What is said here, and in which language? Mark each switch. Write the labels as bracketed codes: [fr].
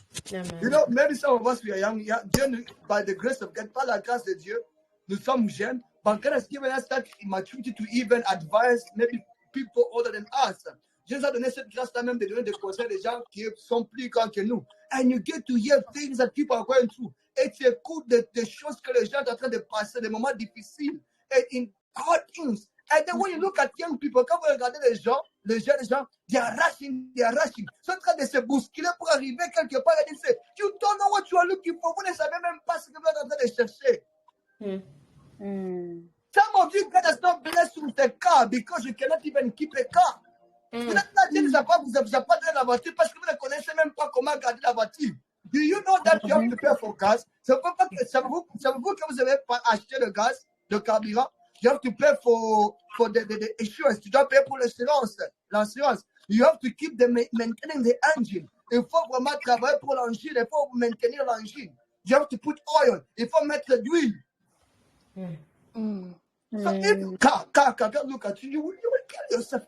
[en] You know, maybe some of us, we are young. By the grace of God, [fr] par la grâce de Dieu, nous sommes jeunes. [en] But God has given us that maturity to even advise maybe people older than us. [fr] Dieu nous a donné cette grâce-là même de donner des conseils à des gens qui sont plus grands que nous. [en] And you get to hear things that people are going through. [fr] Et tu écoutes des choses que les gens sont en train de passer, des moments difficiles. [en] Et in hard things. And then when you look at young people, [fr] quand vous regardez les jeunes gens, [en] they are rushing. [fr] Ils sont en train de se bousculer pour arriver quelque part. Et ils disent, [en] you don't know what you are looking for. [fr] Vous ne savez même pas ce que vous êtes en train de chercher. [en] Some of you God has not blessed with a car because you cannot even keep a car. [fr] Dieu ne vous a pas donné la voiture parce que vous ne connaissez même pas comment garder la voiture. [en] Do you know that you have to pay for gas? [fr] Savez-vous que vous avez acheté le gaz, le carburant? [en] You have to pay for the insurance. [fr] Tu dois payer pour l'assurance. [en] You have to keep maintaining the engine. [fr] Il faut vraiment travailler pour l'engine. Il faut maintenir l'engine. [en] You have to put oil. [fr] Il faut mettre de l'huile. [en] So if car, look at you, you will kill yourself.